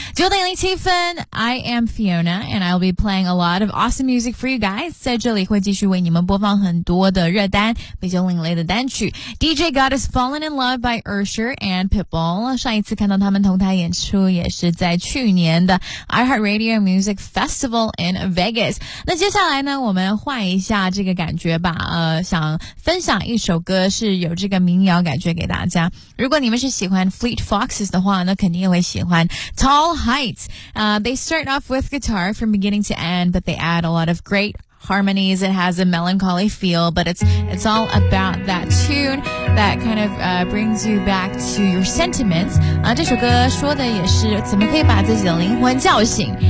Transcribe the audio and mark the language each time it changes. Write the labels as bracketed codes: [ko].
[en] 9:07, I am Fiona, and I'll be playing a lot of awesome music for you guys. [zh] 在这里会继续为你们播放很多的热单，比较另类的单曲。 [en] DJ Got Us Fallen in Love by Usher and Pitbull. [zh] 上一次看到他们同台演出也是在去年的 iHeartRadio Music Festival in Vegas. 那接下来呢，我们换一下这个感觉吧。想分享一首歌是有这个民谣感觉给大家。如果你们是喜欢 Fleet Foxes 的话，那肯定也会喜欢 Tall Heights. [en] They start off with guitar from beginning to end, but they add a lot of great harmonies. It has a melancholy feel, but it's all about that tune that kind of brings you back to your sentiments. [zh] 这首歌说的也是怎么可以把自己的灵魂叫醒。